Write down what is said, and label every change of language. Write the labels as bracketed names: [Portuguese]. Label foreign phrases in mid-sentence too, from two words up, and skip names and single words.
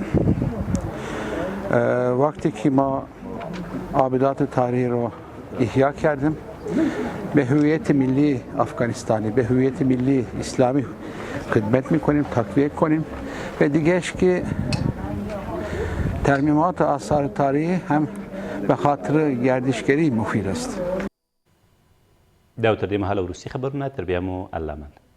[Persian] یکیش که وقتی که ما آبادات تاریخی رو احیا کردیم به هویت ملی افغانستانی، به هویت ملی اسلامی خدمت میکنیم، تقویت کنیم و دیگهش که ترمیمات آثار تاریخی هم به خاطر گردشگری مفید است. [Pashto] دا تر دې مهاله وروستي خبرونه تر بیا مو الله مند.